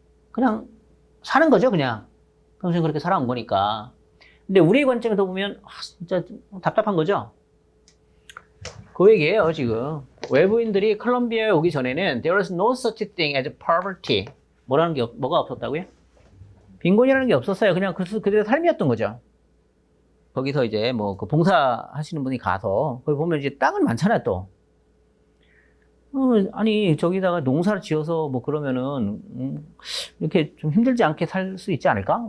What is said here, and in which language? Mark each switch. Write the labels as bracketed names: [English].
[Korean] 그냥 사는 거죠, 그냥. 평생 그렇게 살아온 거니까. 근데 우리의 관점에서 보면, 진짜 답답한 거죠? 그 얘기예요, 지금. 외부인들이 콜롬비아에 오기 전에는 [English] there was no such thing as poverty. [Korean] 뭐가 없었다고요? 빈곤이라는 게 없었어요. 그냥 그들의 삶이었던 거죠. 거기서 이제 뭐 그 봉사 하시는 분이 가서 거기 보면 이제 땅은 많잖아요, 또. 아니, 저기다가 농사를 지어서 뭐 그러면은, 이렇게 좀 힘들지 않게 살 수 있지 않을까?